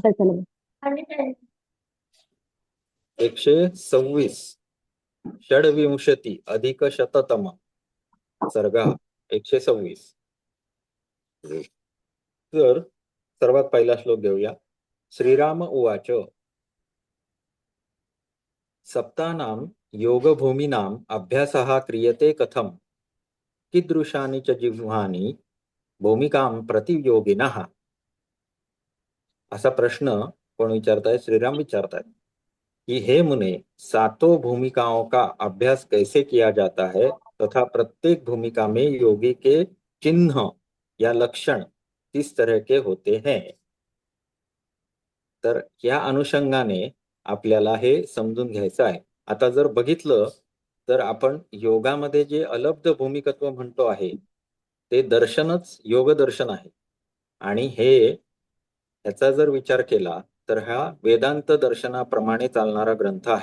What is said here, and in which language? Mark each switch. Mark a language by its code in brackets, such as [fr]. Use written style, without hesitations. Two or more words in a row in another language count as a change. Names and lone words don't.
[sa] 126 षड्विंशती अधिक शततम सर्ग, 126. [mr] तर सर्वात पहिला श्लोक घेऊया. [sa] श्रीराम उवाच सप्तानां योगभूमीनाम् अभ्यासः क्रियते कथम, कीदृशानि च जिह्वानि भूमिकां प्रति योगिनः. [mr] असा प्रश्न कोण विचारताय? [hi] श्रीराम विचारतायत कि हे मुने, सातों भूमिकाओं का अभ्यास कैसे किया जाता है तथा प्रत्येक भूमिका में योगी के चिन्ह या लक्षण किस तरह के होते हैं? [mr] तर या अनुषंगाने आपल्याला हे समजून घ्यायचं आहे. आता जर बघितलं तर आपण योगामध्ये जे अलब्ध भूमिकत्व म्हणतो आहे ते दर्शनच योग दर्शन आहे. आणि ह्याचा जर विचार केला तर हा वेदांत दर्शनाप्रमाणे चालणारा ग्रंथ आहे.